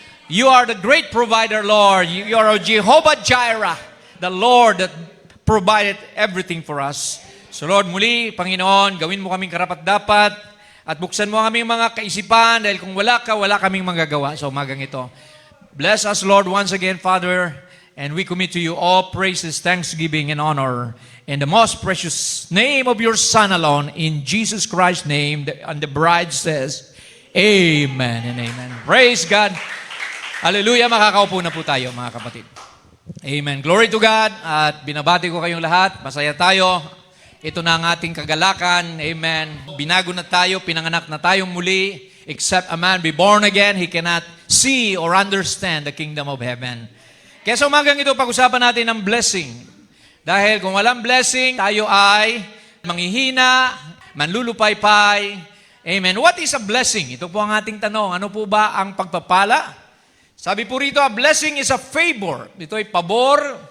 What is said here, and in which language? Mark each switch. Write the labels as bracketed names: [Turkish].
[English] You are the great provider, Lord. You are Jehovah Jireh, the Lord that provided everything for us. [Filipino] So Lord, muli, Panginoon, gawin mo kaming karapat-dapat at buksan mo ang aming mga kaisipan dahil kung wala ka, wala kaming magagawa sa umagang ito. [English] Bless us, Lord, once again, Father, and we commit to you all praises, thanksgiving, and honor in the most precious name of your Son alone, in Jesus Christ's name, and the bride says, Amen and amen. Praise God. [Filipino] Hallelujah. Makakaupo na po tayo, mga kapatid. Amen. [English] Glory to God. [Filipino] At binabati ko kayong lahat. Masaya tayo. Ito na ang ating kagalakan. Amen. Binago na tayo, pinanganak na tayong muli. [English] except a man be born again, he cannot see or understand the kingdom of heaven. [Filipino] Kaya sa umagang ito, pag-usapan natin ng blessing. Dahil kung walang blessing, tayo ay manghihina, manlulupaypay. Amen. [English] What is a blessing? [Filipino] Ito po ang ating tanong. Ano po ba ang pagpapala? Sabi po rito, [English] a blessing is a favor. [Filipino] Ito ay pabor.